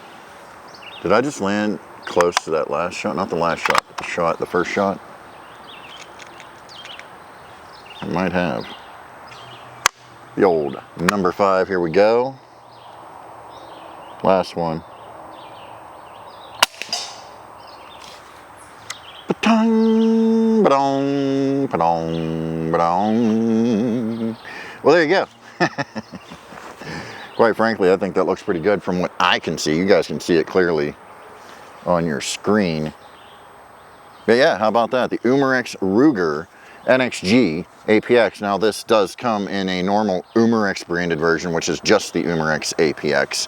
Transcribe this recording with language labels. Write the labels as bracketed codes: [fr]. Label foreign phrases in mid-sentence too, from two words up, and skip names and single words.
[en] Did I just land close to that last shot? Not the last shot, but the first shot. I might have. The old number 5. Here we go. Last one. Ba-dong, ba-dong, ba-dong, ba-dong. Well, there you go. quite frankly, I think that looks pretty good from what I can see. You guys can see it clearly on your screen. But yeah, how about that? The Umarex Ruger NXG APX. Now this does come in a normal Umarex branded version, which is just the Umarex APX.